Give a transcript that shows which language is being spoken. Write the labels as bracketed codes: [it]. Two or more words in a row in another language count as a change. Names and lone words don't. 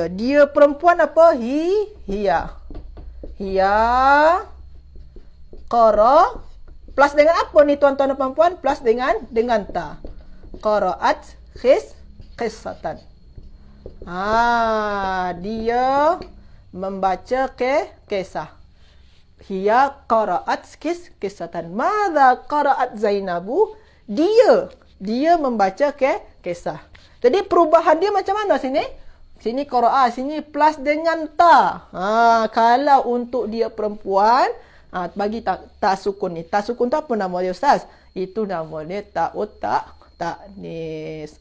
[ms] Dia perempuan apa? Hiya. Qara. Plus dengan apa ni tuan-tuan dan puan-puan? Plus dengan ta. [ar] قرأت قصة. [ms] Dia membaca kisah. [ar] هي قرأت قصة. ماذا قرأت زينب? [ms] Dia membaca kisah. Jadi perubahan dia macam mana sini? Sini qaraat, sini plus dengan ta. Kalau untuk dia perempuan, bagi ta sukun ni. Ta sukun tu apa nama dia Ustaz? Itu nama dia ta'nis.